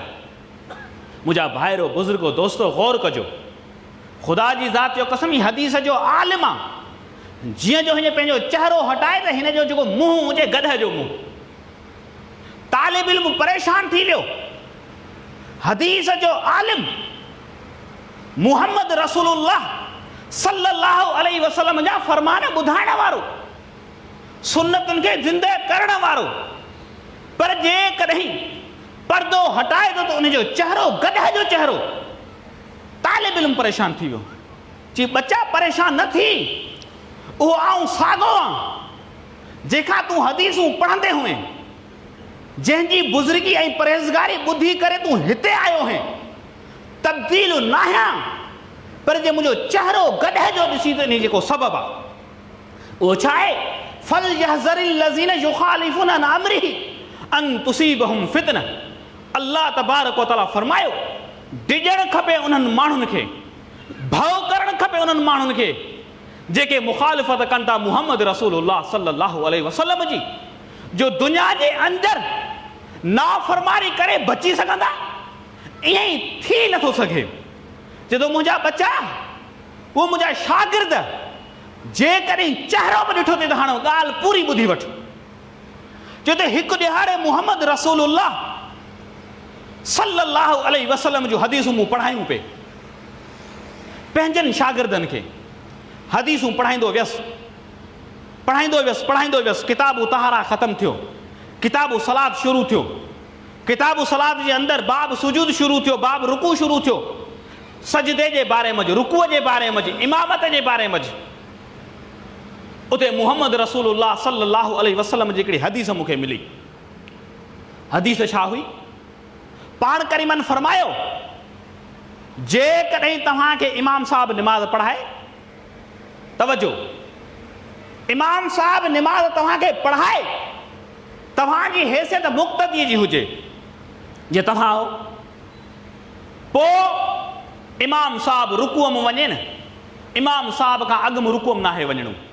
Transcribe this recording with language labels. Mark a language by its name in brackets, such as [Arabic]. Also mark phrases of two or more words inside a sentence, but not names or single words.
[Sindhi] मुंहिंजा भाइरो बुज़ुर्गो दोस्तो गौर कजो, ख़ुदा जी ज़ात जो कसम, ही हदीस जो आलिम आहे। जीअं जो हिन पंहिंजो चहिरो हटाए त हिन जो जेको मुंहुं हुजे गध जो मुंहुं। तालिब इल्म परेशान थी वियो। हदीस जो आलिम मुहम्मद रसूलुल्लाह [Arabic] صلى الله عليه وسلم [Sindhi] जा फरमान ॿुधाइण वारो, सुन्नतुनि खे ज़िंदह करण वारो, पर जेकॾहिं पर्दो हटाए थो त उनजो चहिरो गधा जो चहिरो। तालिब इल्म परेशान थी वियो। जी बच्चा परेशान न थी, उहो आऊं साॻो आहियां जेका तूं हदीसूं पढ़ंदे हुए, जंहिंजी बुज़ुर्गी ऐं परहेज़गारी ॿुधी करे तूं हिते आयो हैं। तब्दील न आहियां, पर जे मुंहिंजो चहिरो गॾह जो ॾिसी त इन जेको सबबु आहे उहो छा आहे? [Arabic] فليحذر الذين يخالفون عن أمره أن تصيبهم فتنة. الله تبارك وتعالى [Sindhi] फरमायो, डिॼणु खपे उन्हनि माण्हुनि खे, भउ करणु खपे उन्हनि माण्हुनि खे जेके मुखालिफ़त कनि था मुहम्मद रसूलुल्लाह [Arabic] صلى الله عليه وسلم [Sindhi] जी, जो दुनिया जे अंदरि नाफ़रमानी करे बची सघंदा। ईअं ई थी नथो सघे। जॾहिं मुंहिंजा बच्चा, उहे मुंहिंजा शागिर्द, जेकॾहिं चहिरो बि ॾिठो अथई त हाणे ॻाल्हि पूरी ॿुधी वठ। जो त हिकु ॾिहाड़े मुहम्मद रसूलुल्लाह [Arabic] صلى الله عليه وسلم [Sindhi] जूं हदीसूं मूं पढ़ायूं पे, पंहिंजनि शागिर्दनि खे हदीसूं पढ़ाईंदो वियसि, पढ़ाईंदो वियसि। किताबु तहारा ख़तमु थियो, किताबु सलाद शुरू थियो, किताबु सलाद जे अंदरि बाब सुजूद शुरू थियो, बाब रुकू शुरू थियो, सजदे जे बारे में, रुकूअ जे बारे में, इमामत जे बारे में। उते मुहम्मद रसूलुल्लाह [Arabic] صلى الله عليه وسلم [Sindhi] जी हिकिड़ी हदीस मूंखे मिली। हदीस छा हुई? पाण करीमन फरमायो, जेकॾहिं तव्हांखे इमाम साहब निमाज़ पढ़ाए, तवजो, इमाम साहब निमाज़ तव्हांखे पढ़ाए, तव्हांजी हैसियत मुक़्तदी जी हुजे, जे तव्हां हो, पोइ इमाम साहब रुकूअ में वञे न, इमाम साहब खां अॻु में रुकूअ में नाहे वञणो।